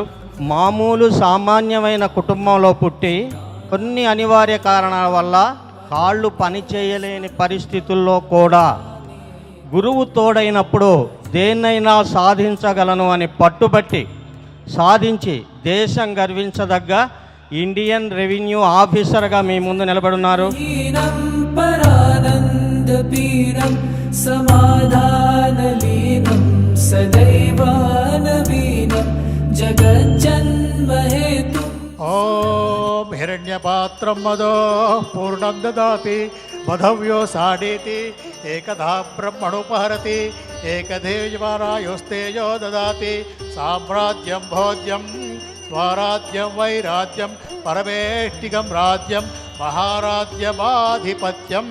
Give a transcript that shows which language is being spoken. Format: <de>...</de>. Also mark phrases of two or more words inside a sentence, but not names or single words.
<te>మామూలు సామాన్యమైన కుటుంబంలో పుట్టి కొన్ని అనివార్య కారణాల వల్ల కాళ్ళు పని చేయలేని పరిస్థితుల్లో కూడా గురువు తోడైనప్పుడు దేన్నైనా సాధించగలను అని పట్టుబట్టి సాధించి దేశం గర్వించదగ్గ ఇండియన్ రెవెన్యూ ఆఫీసర్గా మీ ముందు నిలబడున్నారు.</te> <sa>समाधानलीनं सदैवानवीनं जगज्जन्महेतुम्। ॐ हिरण्यपात्रं मदो पूर्णं ददाति मधव्यो साडीति एकधा ब्रह्मणोपहरति एकधेयमानायोस्तेजो ददाति साम्राज्यं भोज्यं स्वाराज्यं वैराज्यं परमेष्टिकं राज्यं महाराज्यमाधिपत्यम्।</sa>